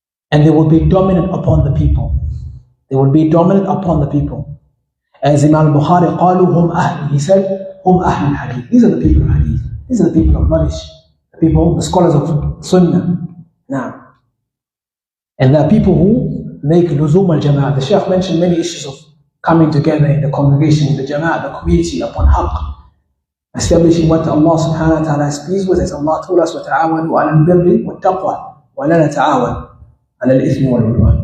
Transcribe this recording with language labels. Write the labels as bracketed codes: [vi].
[en] And they will be dominant upon the people. They will be dominant upon the people. As Imam al-Bukhari [ar] قالوا هم أهل, [en] he said, [ar] هم أهل الحديث. [en] These are the people of hadith. These are the people of knowledge. The people, the scholars of sunnah. And there are people who make luzum al-jama'ah. The Shaykh mentioned many issues of coming together in the congregation, in the jama'ah, the community, upon haqq. Establishing what Allah subhanahu wa ta'ala is pleased with, as Allah told us, [ar] وَتَعَاوَنُوا عَلَى الْبِرِّ وَالتَّقْوَى وَلَا نَتَعَاوَنْ عَلَى الْإِثْمِ وَالْعُدْوَانِ.